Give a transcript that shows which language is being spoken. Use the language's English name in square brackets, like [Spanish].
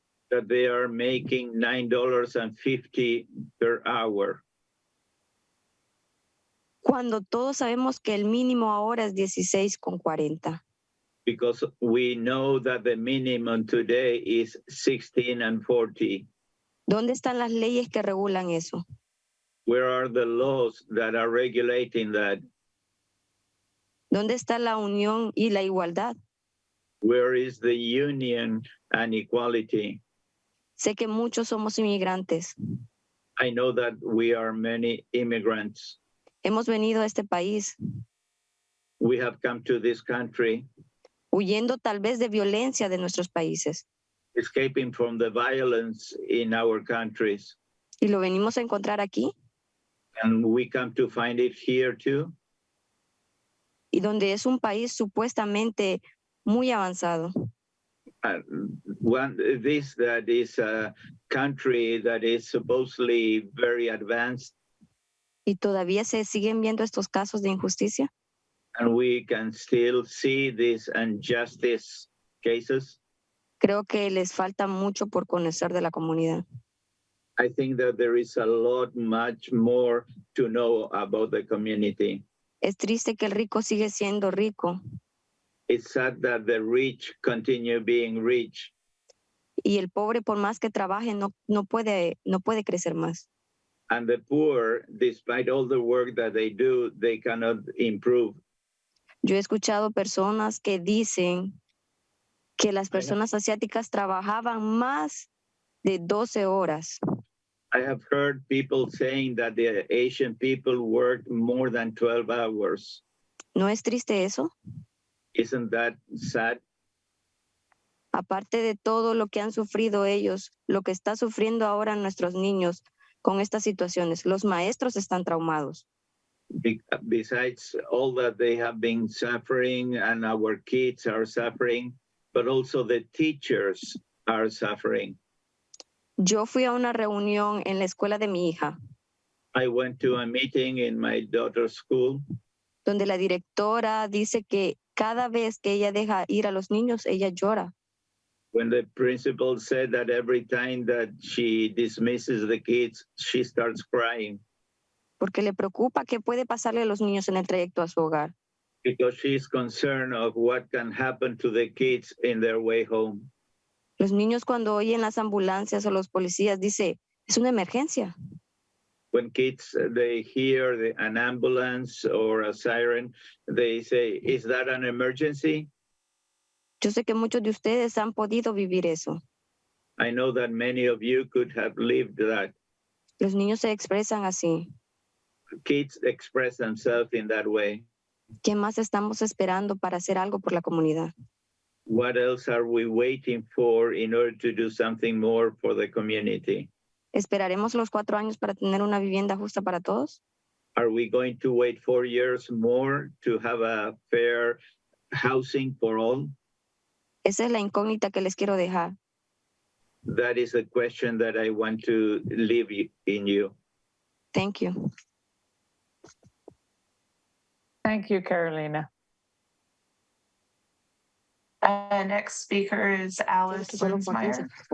[English] that they are making $9.50 per hour, [Spanish] cuando todos sabemos que el mínimo ahora es 16.40. [English] because we know that the minimum today is 16.40. [Spanish] ¿Dónde están las leyes que regulan eso? [English] Where are the laws that are regulating that? [Spanish] ¿Dónde está la unión y la igualdad? [English] Where is the union and equality? [Spanish] Sé que muchos somos inmigrantes. [English] I know that we are many immigrants. [Spanish] Hemos venido a este país [English] We have come to this country [Spanish] huyendo tal vez de violencia de nuestros países [English] escaping from the violence in our countries. [Spanish] y lo venimos a encontrar aquí, [English] And we come to find it here too. [Spanish] y donde es un país supuestamente muy avanzado. [English] This that is a country that is supposedly very advanced, [Spanish] Y todavía se siguen viendo estos casos de injusticia. [English] and we can still see these injustice cases. [Spanish] Creo que les falta mucho por conocer de la comunidad. [English] I think that there is a lot, much more to know about the community. [Spanish] Es triste que el rico sigue siendo rico [English] It's sad that the rich continue being rich, [Spanish] y el pobre, por más que trabaje, no puede crecer más. [English] and the poor, despite all the work that they do, they cannot improve. [Spanish] Yo he escuchado personas que dicen que las personas asiáticas trabajaban más de 12 horas. [English] I have heard people saying that the Asian people work more than 12 hours. [Spanish] ¿No es triste eso? [English] Isn't that sad? [Spanish] Aparte de todo lo que han sufrido ellos, lo que está sufriendo ahora nuestros niños con estas situaciones, los maestros están traumados. [English] Besides all that they have been suffering and our kids are suffering, but also the teachers are suffering. [Spanish] Yo fui a una reunión en la escuela de mi hija, [English] I went to a meeting in my daughter's school [Spanish] donde la directora dice que cada vez que ella deja ir a los niños, ella llora. [English] when the principal said that every time that she dismisses the kids, she starts crying [Spanish] Porque le preocupa qué puede pasarle a los niños en el trayecto a su hogar. [English] because she's concerned of what can happen to the kids in their way home. [Spanish] Los niños cuando oyen las ambulancias o los policías dice, es una emergencia. [English] When kids, they hear an ambulance or a siren, they say, is that an emergency? [Spanish] Yo sé que muchos de ustedes han podido vivir eso. [English] I know that many of you could have lived that. [Spanish] Los niños se expresan así. [English] Kids express themselves in that way. [Spanish] ¿Qué más estamos esperando para hacer algo por la comunidad? [English] What else are we waiting for in order to do something more for the community? [Spanish] ¿Esperaremos los 4 años para tener una vivienda justa para todos? [English] Are we going to wait 4 years more to have a fair housing for all? [Spanish] Esa es la incógnita que les quiero dejar. [English] That is a question that I want to leave in you. Thank you. Thank you, Carolina. Next speaker is Alice Linsmeyer.